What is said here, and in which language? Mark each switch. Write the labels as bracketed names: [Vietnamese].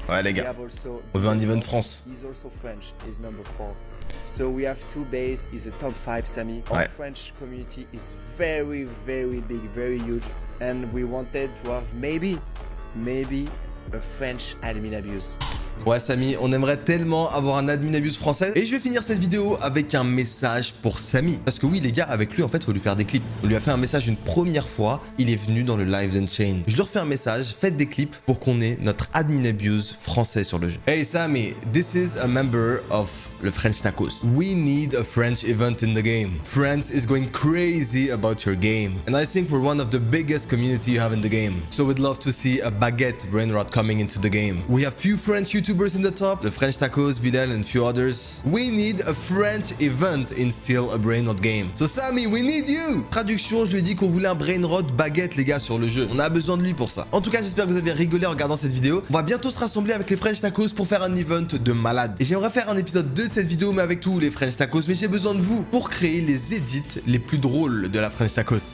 [French] Ouais les gars, on veut un event France. [English] He's also French, is number 4. So we have 2 bays, is a top 5 Samy. Our French community is very big, very huge. And we wanted to have maybe a French admin abuse. [French] Ouais Samy, on aimerait tellement avoir un admin abuse français. Et je vais finir cette vidéo avec un message pour Samy. Parce que oui les gars, avec lui en fait faut lui faire des clips. On lui a fait un message une première fois, il est venu dans le live d'Unchained. Je leur fais un message, faites des clips pour qu'on ait notre admin abuse français sur le jeu. [English] Hey Samy, this is a member of [French] le French Tacos. [English] We need a French event in the game. France is going crazy about your game. And I think we're one of the biggest community you have in the game. So we'd love to see a baguette Brainrot coming into the game. We have few French YouTubers in the top, the French Tacos, Bilal and few others. We need a French event in still a Brainrot game. So Samy, we need you! [French] Traduction, je lui ai dit qu'on voulait un Brainrot baguette les gars sur le jeu. On a besoin de lui pour ça. En tout cas, j'espère que vous avez rigolé en regardant cette vidéo. On va bientôt se rassembler avec les French Tacos pour faire un event de malade. Et j'aimerais faire un épisode 2 de cette vidéo mais avec tous les French Tacos. Mais j'ai besoin de vous pour créer les edits les plus drôles de la French Tacos.